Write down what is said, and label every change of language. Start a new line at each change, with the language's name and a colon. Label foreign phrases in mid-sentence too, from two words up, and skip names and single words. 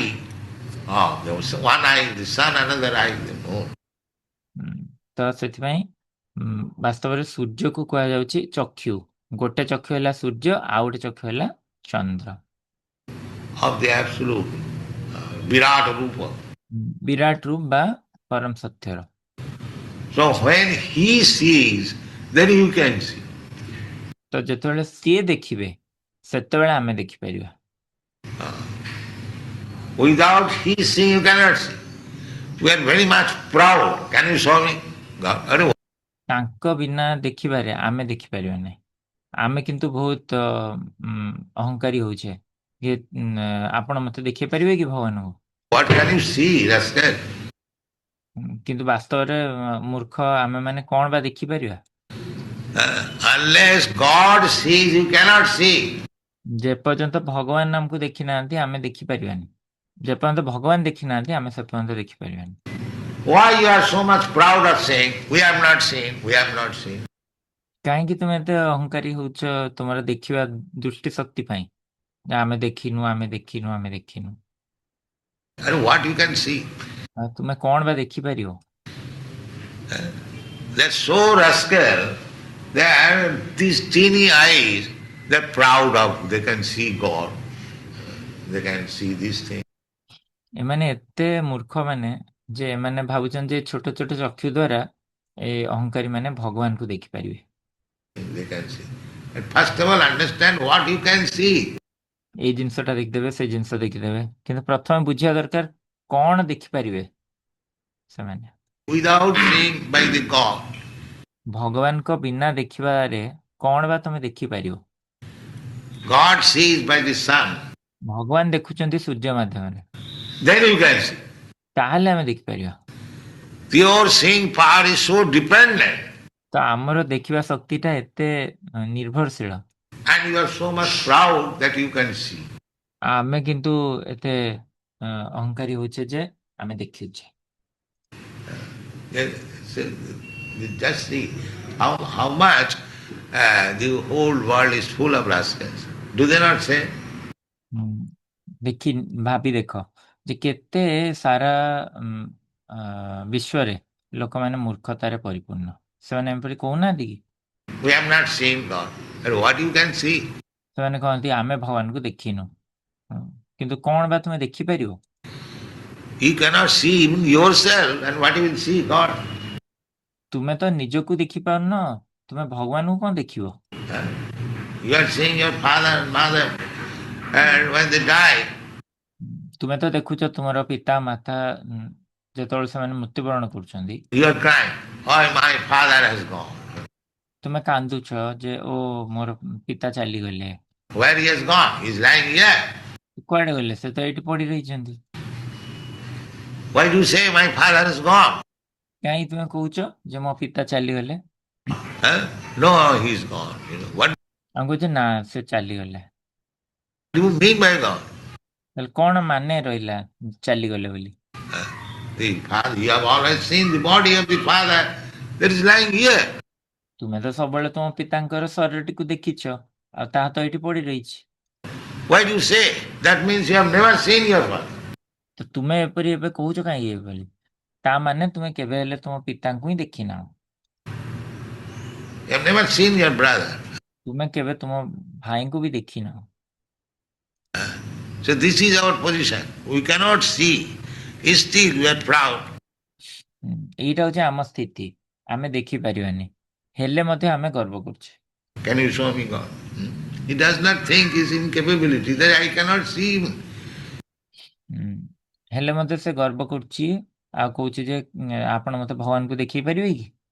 English: There was one eye the sun, another eye the moon.
Odia: ତ ସେଥିପାଇଁ ବାସ୍ତବରେ ସୂର୍ଯ୍ୟକୁ କୁହାଯାଉଛି ଚକ୍ଷୁ। ଗୋଟେ ଚକ୍ଷୁ ହେଲା ସୂର୍ଯ୍ୟ, ଆଉ ଗୋଟେ ଚକ୍ଷୁ ହେଲା ଚନ୍ଦ୍ର।
English: Of the absolute Virat Rupa.
Odia: ବିରାଟ ରୂପ ବା ପରମ ସତ୍ୟର।
English: So when he sees, then you can see.
Odia: ତ ଯେତେବେଳେ ସିଏ ଦେଖିବେ ସେତେବେଳେ ଆମେ ଦେଖିପାରିବା।
English: Without he seeing you cannot see. We are very much proud. Can you show me?
Odia: ତାଙ୍କ ବିନା ଦେଖିବାରେ ଆମେ ଦେଖିପାରିବା ନାହିଁ। ଆମେ କିନ୍ତୁ ବହୁତ ଅହଙ୍କାରୀ ହଉଛେ ଯେ ଆପଣ ମତେ ଦେଖେଇ ପାରିବେ କି ଭଗବାନଙ୍କୁ?
English: What can you see, rascal?
Odia: କିନ୍ତୁ ବାସ୍ତବରେ ମୂର୍ଖ ଆମେ ମାନେ କଣ ବା ଦେଖିପାରିବା?
English: Unless God sees, you cannot see.
Odia: ଯେପର୍ଯ୍ୟନ୍ତ ଭଗବାନ ଆମକୁ ଦେଖି ନାହାନ୍ତି ଆମେ ଦେଖିପାରିବାନି। ଯେପର୍ଯ୍ୟନ୍ତ ଭଗବାନ ଦେଖି ନାହାନ୍ତି ଆମେ ସେ ପର୍ଯ୍ୟନ୍ତ ଦେଖିପାରିବାନି।
English: Why you are so much proud of saying, we have not seen, we have not seen?
Odia: କାହିଁକି ତୁମେ ଏତେ ଅହଙ୍କାରୀ ହଉଛ ତୁମର ଦେଖିବା ଦୃଷ୍ଟି ଶକ୍ତି ପାଇଁ? ଆମେ ଦେଖିନୁ ଆମେ ଦେଖିନୁ ଆମେ ଦେଖିନୁ।
English: And what you can see?
Odia: ତୁମେ କଣ ବା ଦେଖିପାରିବ?
English: They're so rascal, they have these teeny eyes, they're proud of, they can see God, they can see these things.
Odia: ଏମାନେ ଏତେ ମୂର୍ଖ ମାନେ ଯେ ଏମାନେ ଭାବୁଛନ୍ତି ଯେ ଛୋଟ ଛୋଟ ଚକ୍ଷୁ ଦ୍ୱାରା ଏ ଅହଙ୍କାରୀ ମାନେ ଭଗବାନଙ୍କୁ ଦେଖିପାରିବେ।
English: they can see. But first of all, understand what you can see.
Odia: ଏଇ ଜିନିଷଟା ଦେଖିଦେବେ, ସେ ଜିନିଷ ଦେଖିଦେବେ, କିନ୍ତୁ ପ୍ରଥମେ ବୁଝିବା ଦରକାର କଣ ଦେଖିପାରିବେ ସେମାନେ।
English: Without seeing by the God,
Odia: ଭଗବାନଙ୍କ ବିନା ଦେଖିବାରେ କଣ ବା ତମେ ଦେଖିପାରିବ?
English: God sees by the sun.
Odia: ଭଗବାନ ଦେଖୁଛନ୍ତି ସୂର୍ଯ୍ୟ ମାଧ୍ୟମରେ,
English: Then you can see.
Odia: ତାହେଲେ ଆମେ ଦେଖିପାରିବା।
English: Your seeing power is so dependent,
Odia: ତ ଆମର ଦେଖିବା ଶକ୍ତିଟା ଏତେ ନିର୍ଭରଶୀଳ,
English: and you are so much proud that you can see.
Odia: ଆମେ କିନ୍ତୁ ଏତେ ଅହଙ୍କାରୀ ହଉଛେ ଯେ ଆମେ ଦେଖୁଛେ।
English: Yes, so just see how much the whole world is full of rascals. Do they not say?
Odia: ଦେଖି ଭାବି ଦେଖ ଯେ କେତେ ସାରା ବିଶ୍ୱରେ ଲୋକମାନେ ମୂର୍ଖତାରେ ପରିପୂର୍ଣ୍ଣ, ସେମାନେ ଏପରି କହୁନାହାନ୍ତି କି?
English: We have not seen God. And what you can see?
Odia: ସେମାନେ କହନ୍ତି ଆମେ ଭଗବାନଙ୍କୁ ଦେଖିନୁ, କିନ୍ତୁ କଣ ବା ତୁମେ ଦେଖିପାରିବ?
English: You cannot see even yourself, and what you will see God?
Odia: ତୁମେ ତ ନିଜକୁ ଦେଖିପାରୁନ, ତୁମେ ଭଗବାନଙ୍କୁ କଣ ଦେଖିବ?
English: You are seeing your father and mother, and when they die,
Odia: ତୁମେ ତ ଦେଖୁଛ ତୁମର ପିତା ମାତା ଯେତେବେଳେ ସେମାନେ ମୃତ୍ୟୁବରଣ କରୁଛନ୍ତି,
English: you are crying, "Oh, my father has gone."
Odia: ତୁମେ କାନ୍ଦୁଛ ଯେ ଓ ମୋର ପିତା ଚାଲିଗଲେ।
English: Where he has gone? He is lying here.
Odia: କୁଆଡେ ଗଲେ? ସେ ତ ଏଇଠି ପଡି ରହିଛନ୍ତି।
English: Why do you say my father has gone?
Odia: କାହିଁ ତୁମେ କହୁଛ ଯେ ମୋ ପିତା ଚାଲିଗଲେ?
English: No, he is gone. What
Odia: ଆମେ କହୁଛେ ନା ସେ ଚାଲିଗଲେ।
English: do you mean by gone?
Odia: ତାହେଲେ କଣ ମାନେ ରହିଲା ଚାଲିଗଲେ ବୋଲି?
English: The father, you have always seen the body of the father that is lying here.
Odia: ତୁମେ ତ ସବୁବେଳେ ତୁମ ପିତାଙ୍କର ଶରୀରଟିକୁ ଦେଖିଛ, ଆଉ ତାହା ତ ଏଇଠି ପଡି ରହିଛି।
English: Why do you say? That means you have never seen your father.
Odia: ତ ତୁମେ ଏପରି ଏବେ କହୁଛ କାହିଁକି ଏଭଳି? ତା ମାନେ ତୁମେ କେବେ ହେଲେ ତୁମ ପିତାଙ୍କୁ ହିଁ ଦେଖିନାହ।
English: You have never seen your brother.
Odia: ତୁମେ କେବେ ତୁମ ଭାଇଙ୍କୁ ବି ଦେଖିନାହ।
English: So this is our position. We cannot see. Still we are proud.
Odia: ଏଇଟା ହଉଛି ଆମ ସ୍ଥିତି, ଆମେ ଦେଖିପାରିବାନି, ହେଲେ ମଧ୍ୟ ଆମେ ଗର୍ବ କରୁଛେ।
English: Can you show me God? He does not think his incapability that I cannot see him.
Odia: ହେଲେ ମଧ୍ୟ ସେ ଗର୍ବ କରୁଛି ଆଉ କହୁଛି ଯେ ଆପଣ ମତେ ଭଗବାନଙ୍କୁ ଦେଖେଇ ପାରିବେ କି?